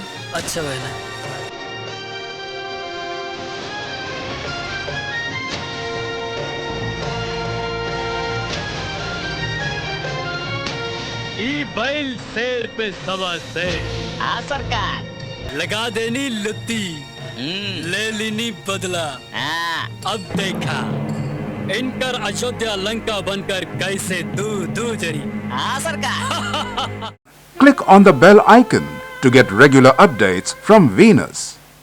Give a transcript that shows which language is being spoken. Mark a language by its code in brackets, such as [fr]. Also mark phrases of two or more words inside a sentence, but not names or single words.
[bho] अच्छा बहना। ई बैल शेर पे सवा शेर। हाँ सरकार। लगा देनी लुत्ती, ले लेनी बदला। हाँ। अब देखा इनकर अयोध्या लंका बनकर कैसे दूर दूर जरी। हाँ सरकार। [en] Click on the bell icon to get regular updates from Venus.